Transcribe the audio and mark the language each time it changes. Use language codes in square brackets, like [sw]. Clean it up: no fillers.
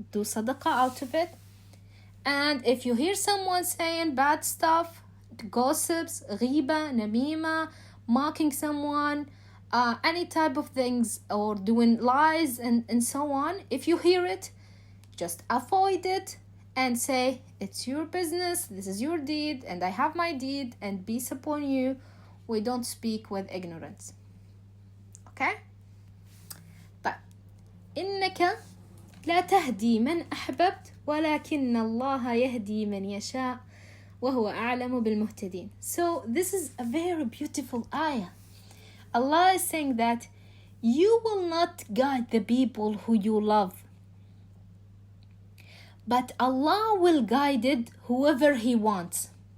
[en] Do sadaqah out of it. And if you hear someone saying bad stuff, gossips, ghiba, namima, mocking someone, any type of things, or doing lies and so on, if you hear it, just avoid it and say, it's your business, this is your deed, and I have my deed, and peace upon you. We don't speak with ignorance. Okay? [ar] طيب إنك لا تهدي من أحببت ولكن الله يهدي من يشاء وهو أعلم بالمهتدين. [en] So this is a very beautiful ayah. Allah is saying that you will not guide the people who you love, but Allah will guide it whoever He wants.